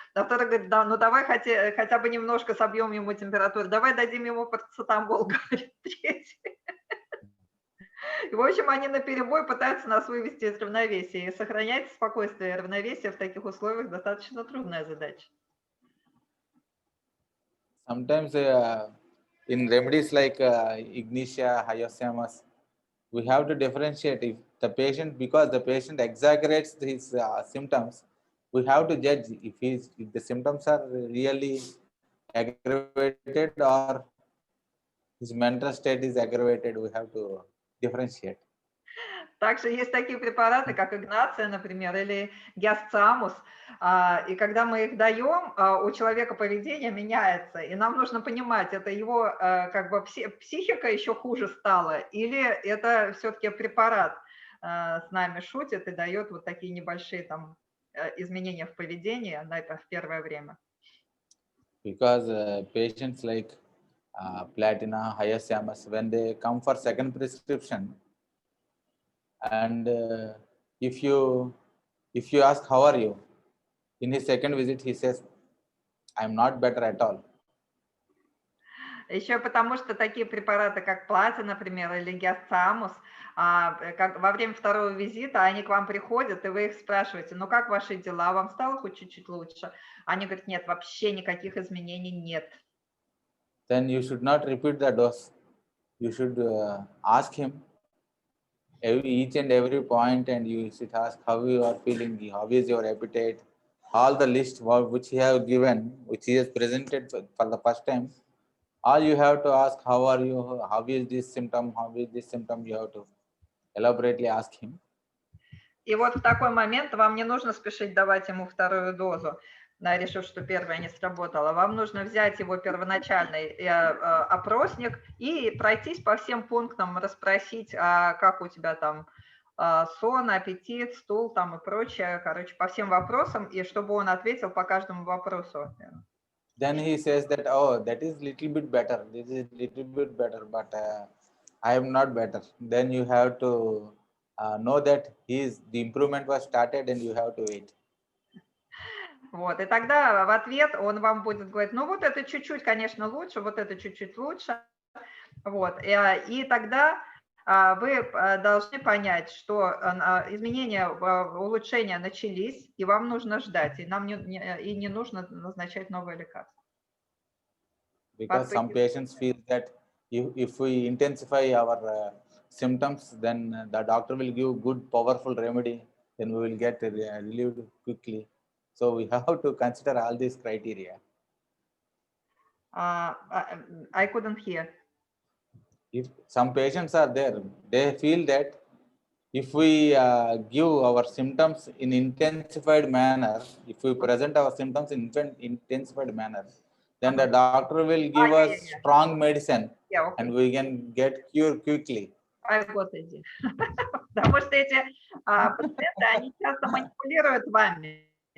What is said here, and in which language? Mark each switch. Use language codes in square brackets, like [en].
[ru] А второй говорит, да, ну давай хотя бы немножко собьем ему температуру. Давай дадим ему парацетамол, говорит третий. И, в общем, они наперебой пытаются нас вывести из равновесия. И сохранять спокойствие и равновесие в таких условиях достаточно трудная задача. [en] Sometimes in remedies like ignitia, hyoscyamus, we have to differentiate if the patient, because the patient exaggerates his symptoms, we have to judge if the symptoms are really aggravated or his mental state is aggravated. We have to differentiate. [ru] Также есть такие препараты, как игнация, например, или гиасцамус. И когда мы их даем, у человека поведение меняется. И нам нужно понимать, это его как бы психика еще хуже стала, или это все-таки препарат с нами шутит и дает вот такие небольшие там изменения в поведении в первое время. [en] Because patients like platina, hyoscyamus, when they come for second prescription, and if you ask how are you, in his second visit he says, I'm not better at all. [ru] Еще потому что такие препараты, как платина, например, или гиасцамус, во время второго визита они к вам приходят, и вы их спрашиваете, ну как ваши дела, вам стало хоть чуть-чуть лучше? Они говорят, нет, вообще никаких изменений нет. [en] Then you should not repeat the dose. You should ask him each and every point, and you should ask how you are feeling, how is your appetite, all the list which he has given, which he has presented for the first time. All you have to ask, how are you, how is this symptom, you have to elaborately ask him. [ru] И вот в такой момент вам не нужно спешить давать ему вторую дозу, решив, что первая не сработала. Вам нужно взять его первоначальный опросник и пройтись по всем пунктам, расспросить, как у тебя там сон, аппетит, стул там и прочее, короче, по всем вопросам, и чтобы он ответил по каждому вопросу. [en] Then he says that, oh, that is little bit better, this is little bit better, but I am not better. Then you have to know that the improvement was started and you have to wait. [ru] Вот, и тогда в ответ он вам будет говорить, ну вот это чуть-чуть, конечно, лучше, вот это чуть-чуть лучше. Вот, и тогда вы должны понять, что изменения, улучшения начались, и вам нужно ждать, и нам не нужно назначать новое лекарство. [en] Because some patients feel that if we intensify our symptoms, then the doctor will give good, powerful remedy, then we will get relieved quickly. So we have to consider all these criteria. I couldn't hear. If some patients are there, they feel that if we give our symptoms in intensified manner, if we present our symptoms in intensified manner, then the doctor will give us strong medicine and we can get cure quickly. [ru] Господи. Потому что эти пациенты, они часто манипулируют вами.